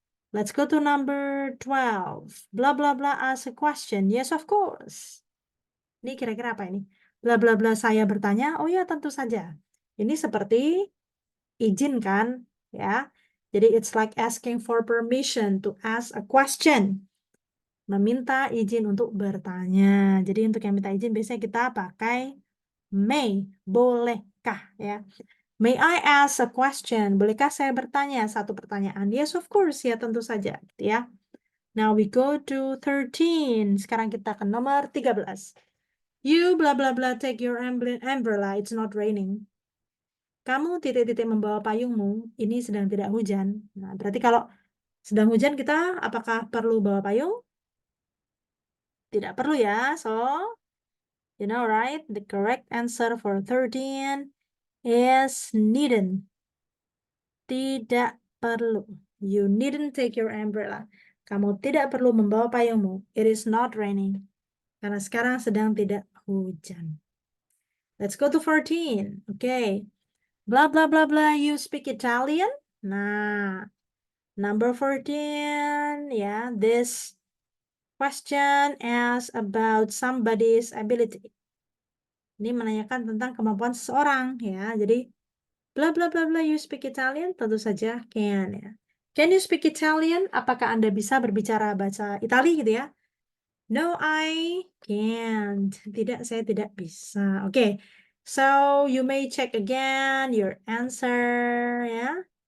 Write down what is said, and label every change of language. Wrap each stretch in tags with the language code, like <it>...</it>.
<en>Let's go to number 12. Blah blah blah ask a question. Yes, of course.</en> <id>Ini kira-kira apa ini? Blah blah blah saya bertanya. Oh ya, tentu saja. Ini seperti izin kan, ya.</id> <en>Jadi it's like asking for permission to ask a question.</en> <id>Meminta izin untuk bertanya. Jadi untuk yang minta izin biasanya kita pakai may, bolehkah ya.</id> <en>May I ask a question?</en> <id>Bolehkah saya bertanya satu pertanyaan?</id> <en>Yes, of course,</en> <id>ya tentu saja, gitu ya.</id> <en>Now we go to 13.</en> <id>Sekarang kita ke nomor 13.</id> <en>You blah blah blah take your umbrella, it's not raining.</en> <id>Kamu titik-titik membawa payungmu, ini sedang tidak hujan. Nah, berarti kalau sedang hujan kita apakah perlu bawa payung? Tidak perlu ya.</id> <en>So, you know right? The correct answer for 13 is needn't.</en> <id>Tidak perlu.</id> <en>You needn't take your umbrella.</en> <id>Kamu tidak perlu membawa payungmu.</id> <en>It is not raining.</en> <id>Karena sekarang sedang tidak hujan.</id> <en>Let's go to 14. Okay. Blah, blah, blah, blah. You speak Italian? Nah, number 14. Yeah, this question is about somebody's ability.</en> <id>Ini menanyakan tentang kemampuan seseorang ya. Jadi bla bla bla bla,</id> <en>you speak Italian?</en> <id>Tentu saja can ya.</id> <en>Can you speak Italian?</en> <id>Apakah Anda bisa berbicara bahasa Itali gitu ya?</id> <en>No, I can't.</en> <id>Tidak, saya tidak bisa. Oke. Okay.</id> <en>So, you may check again your answer ya.</en>